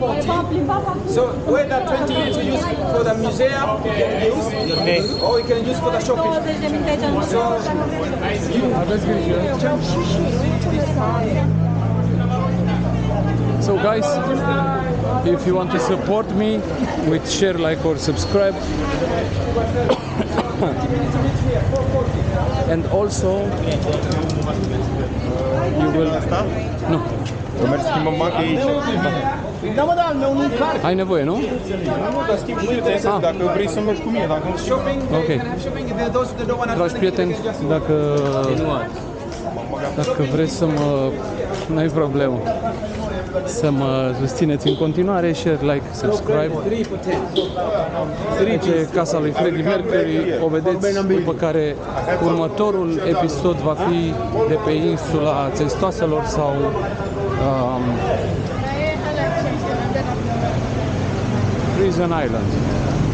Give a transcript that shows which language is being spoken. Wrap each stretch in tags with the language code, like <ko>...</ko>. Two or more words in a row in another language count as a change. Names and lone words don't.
<en>So whether 20 minutes you use for the museum, or you can use for the shopping.</en> <ro>20 de minute aici în muzeu, dacă vrei. aveți grijă.</ro> <en>So guys, if you want to support me with share, like or subscribe, and also you will no.</en> <ro>Că mergi să schimbăm bancă aici. Da, mă, da, al meu nu-i card. Ai nevoie, nu? Nu, dar schimb nu interesează dacă vrei să mergi cu mine, dacă nu</ro> <en>Shopping, Ok. you can have shopping. Those that don't want to</en> <ro>Dragi prieteni, dacă vreți să mă... nu e problemă. Să mă susțineți în continuare,</ro> <en>share, like, subscribe. 3 for 10.</en> <ro>Aici e casa lui Freddie Mercury, o vedeți, după care următorul episod va fi de pe insula Țestoaselor sau Prison Island.</ro>